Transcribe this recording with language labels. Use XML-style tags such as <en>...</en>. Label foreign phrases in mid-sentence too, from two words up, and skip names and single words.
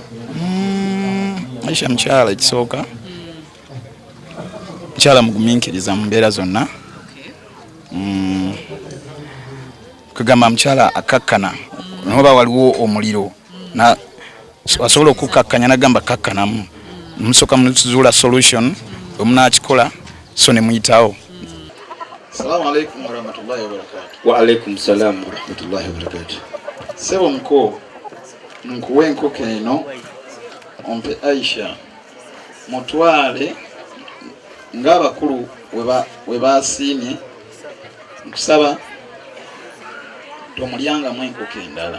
<lg>Aisha mukyala ekisooka. Mukyala mugumiikiriza mu mbeera zonna. Kugamba mukyala akakkana noba waliwo omuliro asobola okukakkanya nagamba kakkanamu musooka muzuula solution omunakikola so ne muyitawo.</lg> <ar>السلام عليكم ورحمة الله وبركاته. وعليكم السلام ورحمة الله وبركاته.</ar> <lg>Sebo mko nkuwe enkoko eno ompe Aisha mutwale ng'abakulu we basiimye nkusaba tomulyangamu enkoko endala.</lg>